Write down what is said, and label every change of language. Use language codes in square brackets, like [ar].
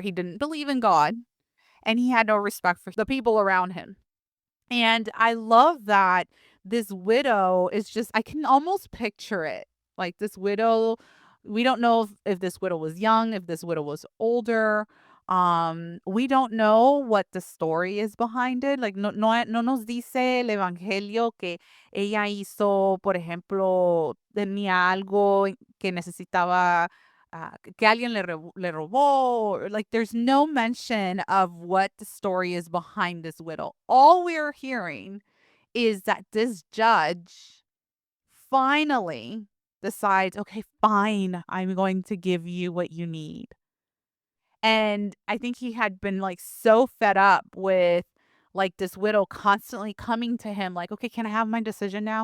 [en] He didn't believe in God and he had no respect for the people around him. And I love that this widow is just I can almost picture it. Like this widow, we don't know if this widow was young, if this widow was older. We don't know what the story is behind it. Like [es] no nos dice el evangelio que ella hizo, por ejemplo, tenía algo que necesitaba que alguien le robó. [en] Or, like, there's no mention of what the story is behind this widow. All we're hearing is that this judge finally decides, okay, fine, I'm going to give you what you need. And I think he had been like so fed up with like this widow constantly coming to him like, "Okay, can I have my decision now?